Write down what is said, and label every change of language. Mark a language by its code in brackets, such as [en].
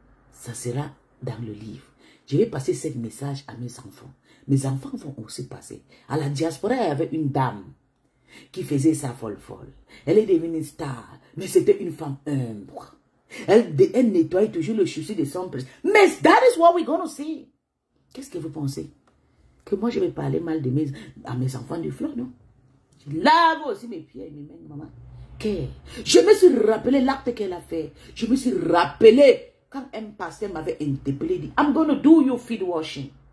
[fr] Ça sera dans le livre. Je vais passer ce message à mes enfants. Mes enfants vont aussi passer. À la diaspora, il y avait une dame qui faisait sa folle. Elle est devenue star. Mais c'était une femme humble. Elle nettoie toujours le chaussure de son président. [en] Mais that is what we're going to see. [fr] Qu'est-ce que vous pensez? Que moi je vais parler mal de à mes enfants du fleur, non? Je lave aussi mes pieds et mes mains, maman. Je me suis rappelé l'acte qu'elle a fait. Je me suis rappelé quand un pasteur m'avait interpellé, dit, [en] I'm going to do your feet washing.